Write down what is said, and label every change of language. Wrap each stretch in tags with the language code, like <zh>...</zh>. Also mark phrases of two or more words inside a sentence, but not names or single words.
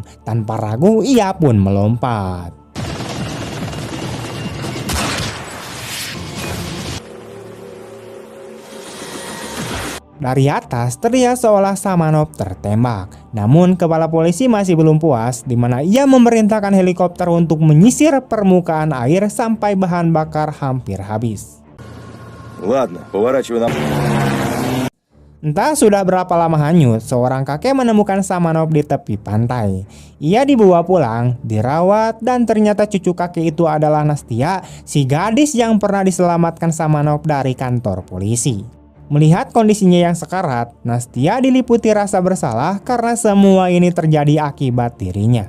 <id>Tanpa ragu, ia pun melompat. Dari atas terlihat seolah Samanov tertembak. Namun kepala polisi masih belum puas, di mana ia memerintahkan helikopter untuk menyisir permukaan air sampai bahan bakar hampir habis.</id> <ru>Ладно, поворачивай на...</ru> <id>Entah sudah berapa lama hanyut, seorang kakek menemukan Samanov di tepi pantai. Ia dibawa pulang, dirawat, dan ternyata cucu kakek itu adalah Nastia, si gadis yang pernah diselamatkan Samanov dari kantor polisi. Melihat kondisinya yang sekarat, Nastia diliputi rasa bersalah karena semua ini terjadi akibat dirinya.</id>